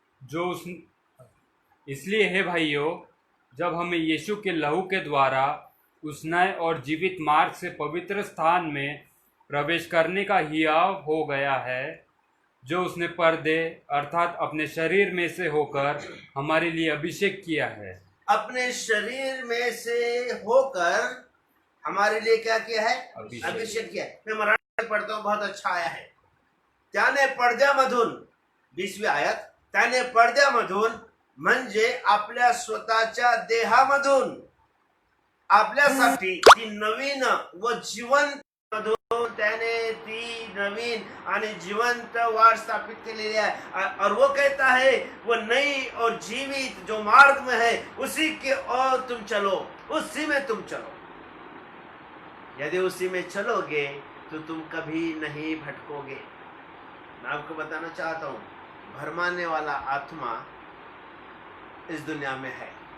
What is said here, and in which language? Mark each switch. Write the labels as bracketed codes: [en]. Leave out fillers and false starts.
[hi] जो उस इसलिए है भाइयों, जब हमें यीशु के लहू के द्वारा उस नए और जीवित मार्ग से पवित्र स्थान में प्रवेश करने का हियाव हो गया है, जो उसने पर्दे अर्थात अपने शरीर में से होकर हमारे लिए अभिषेक किया है। अपने शरीर में से होकर हमारे लिए क्या किया है? अभिषेक किया है। मैं मराठी में पढ़ता हूँ, बहुत अच्छा आया है। [mr] त्याने पडद्यामधून, 20वी आयत, त्याने पडद्यामधून म्हणजे आपल्या स्वतःच्या देहामधून आपल्यासाठी ती नवीन व जिवंत मधून त्याने ती नवीन आणि जिवंत वाट स्थापित केलेली है। [hi] और वो कहता है वो नई और जीवित जो मार्ग में है उसी के ओर तुम चलो, उसी में तुम चलो। यदि उसी में चलोगे तो तुम कभी नहीं भटकोगे। मैं आपको बताना चाहता हूं, भरमाने वाला आत्मा इस दुनिया में है।